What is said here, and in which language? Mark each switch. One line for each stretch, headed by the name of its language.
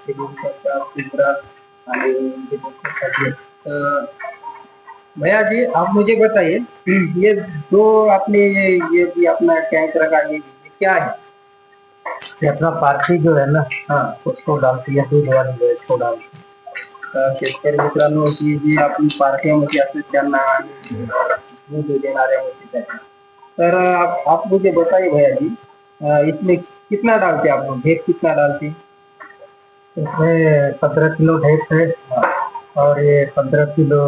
Marathi: हे बघू शकता आणि हे बघू शकता.
Hindi: भैया जी आप मुझे बताइए, ये जो आपने ये भी अपना टैंक रखा, ये क्या है? ये अपना पार्थी जो है ना, हाँ, उसको डालती है, दूध वाली जो है इसको डालती है.
Marathi: शेतकरी मित्रांनो, ही जी आपली पार्ट्यामध्ये असते त्यांना दूध देणाऱ्या म्हशीचं आहे.
Hindi: तर आप मुझे बताइए भैया जी, इसमें कितना डालते आप लोग, ढेप कितना डालते? इसमें 15 किलो ढेप है और ये 15 किलो